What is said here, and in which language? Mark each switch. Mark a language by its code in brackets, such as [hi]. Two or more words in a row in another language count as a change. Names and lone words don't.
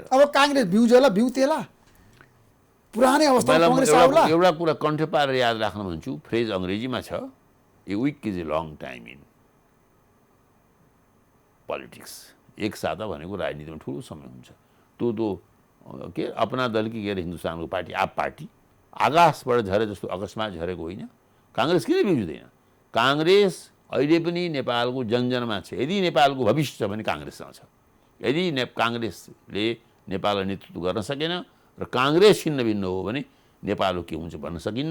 [ne] अब काङ्ग्रेस बिउजेला बिउतेला पुरानै अवस्थामा काङ्ग्रेस आउला। एउटा कुरा कण्ठ पारेर याद राख्न भन्छु, फ्रेज अङ्ग्रेजीमा छ, [en] a week is a long time in politics. [ne] एक साता भनेको राजनीतिमा ठुलो समय हुन्छ। त्यो के अपना दल कि के अरे हिन्दुस्तानको पार्टी, आप पार्टी आकाशबाट झरे जस्तो अकस्मात झरेको होइन। काङ्ग्रेस किन बिउजिँदैन? काङ्ग्रेस अहिले पनि नेपालको जनजनमा छ। यदि नेपालको भविष्य छ भने काङ्ग्रेससँग छ। यदि काङ्ग्रेसले नेपाललाई नेतृत्व गर्न सकेन र काङ्ग्रेस छिन्न भिन्न हो भने नेपालको के हुन्छ भन्न सकिन्न।